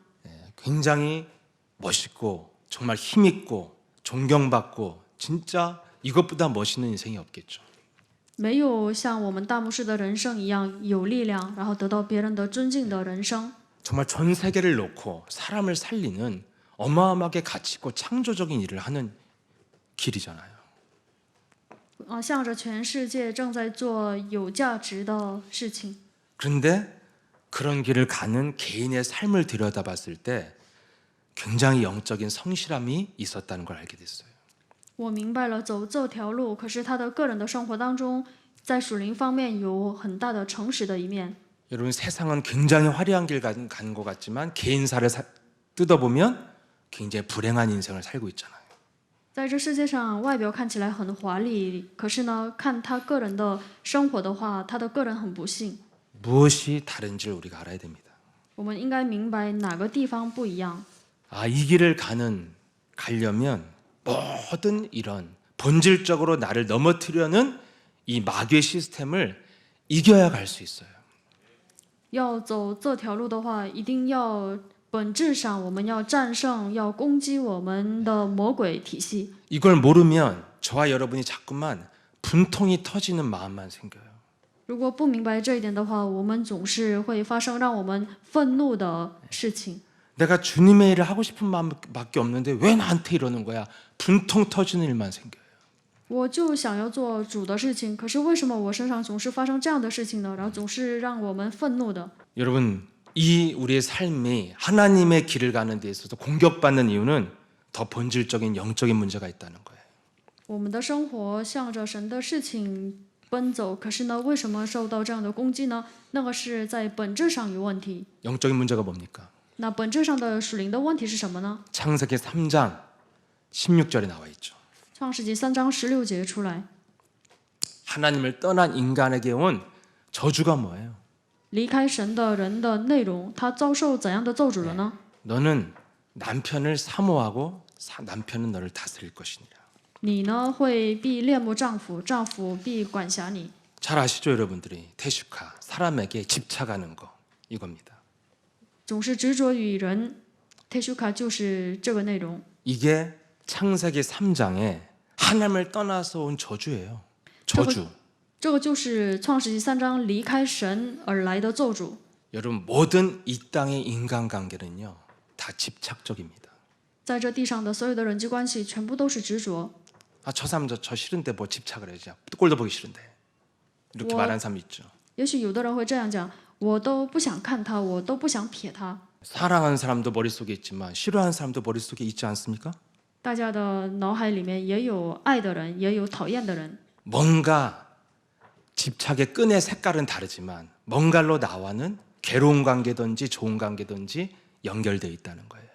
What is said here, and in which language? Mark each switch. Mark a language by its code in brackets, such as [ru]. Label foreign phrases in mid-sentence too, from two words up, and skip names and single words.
[ko] 굉장히 멋있고 정말 힘있고 존경받고 진짜 이것보다 멋있는 인생이 없겠죠. [zh] 没有像我们大牧师的人生一样有力量，然后得到别人的尊敬的人生。 [ko] 정말 전 세계를 놓고 사람을 살리는 어마어마하게 가치 있고 창조적인 일을 하는 길이잖아요. [zh] 向着全世界正在做有价值的事情。 [ko] 그런데 그런 길을 가는 개인의 삶을 들여다봤을 때 굉장히 영적인 성실함이 있었다는 걸 알게 됐어요. [zh] 我明白了走这条路，可是他的个人的生活当中，在属灵方面有很大的诚实的一面。 [ko] 여러분 세상은 굉장히 화려한 길 가는 것 같지만 개인사를 뜯어보면 굉장히 불행한 인생을 살고 있잖아요. [zh] 在这世界上，外表看起来很华丽，可是呢，看他个人的生活的话，他的个人很不幸。 [ko] 무엇이 다른지를 우리가 알아야 됩니다. [zh] 我们应该明白哪个地方不一样。 [ko] 이 길을 가려면 모든 이런 본질적으로 나를 넘어뜨려는 이 마귀의 시스템을 이겨야 갈 수 있어요. [zh] 要走这条路的话，一定要本质上我们要战胜，要攻击我们的魔鬼体系。 [ko] 이걸 모르면 저와 여러분이 자꾸만 분통이 터지는 마음만 생겨요. [zh] 如果不明白这一点的话，我们总是会发生让我们愤怒的事情。 [ko] 내가 주님의 일을 하고 싶은 마음밖에 없는데 왜 나한테 이러는 거야? 분통 터지는 일만 생겨요. [zh] 我就想要做主的事情，可是为什么我身上总是发生这样的事情呢？然后总是让我们愤怒的。 [ko] 여러분, 이 우리의 삶이 하나님의 길을 가는 데 있어서 공격받는 이유는 더 본질적인 영적인 문제가 있다는 거예요. [zh] 我们的生活向着神的事情奔走，可是呢，为什么受到这样的攻击呢？那个是在本质上有问题。 [ko] 영적인 문제가 뭡니까? [zh] 那本质上的属灵的问题是什么呢？ [ko] 창세기 3장 16절에 나와 있죠. [zh] 创世纪3章16节出来， [ko] 하나님을 떠난 인간에게 온 저주가 뭐예요? [zh] 离开神的人的内容，他遭受怎样的咒诅了呢？ [ko] 너는 남편을 사모하고 남편은 너를 다스릴 것이니라. [zh] 你呢会必恋慕丈夫，丈夫必管辖你。 [ko] 잘 아시죠, 여러분들이? 테슈카, 사람에게 집착하는 거 이겁니다. [zh] 总是执着于人 ，teshuka 就是这个内容。 [ko] 이게 창세기 3장에 하나님을 떠나서 온 저주예요. 저주. [zh] 这个就是创世纪3章离开神而来的咒诅。 [ko] 여러분 모든 이 땅의 인간관계는요 다 집착적입니다. [zh] 在这地上的所有的人际关系，全部都是执着。 [ko] 저 사람 저 싫은데 뭐 집착을 해야지. 꼴도 보기 싫은데. 이렇게 말하는 사람이 있죠. [zh] 也许有的人会这样讲：我都不想看他，我都不想瞥他。 [ko] 사랑하는 사람도 머릿속에 있지만 싫어하는 사람도 머릿속에 있지 않습니까? [zh] 大家的脑海里面也有爱的人，也有讨厌的人。 [ko] 뭔가 집착의 끈의 색깔은 다르지만 뭔가로 나와는 괴로운 관계든지 좋은 관계든지 연결되어 있다는 거예요.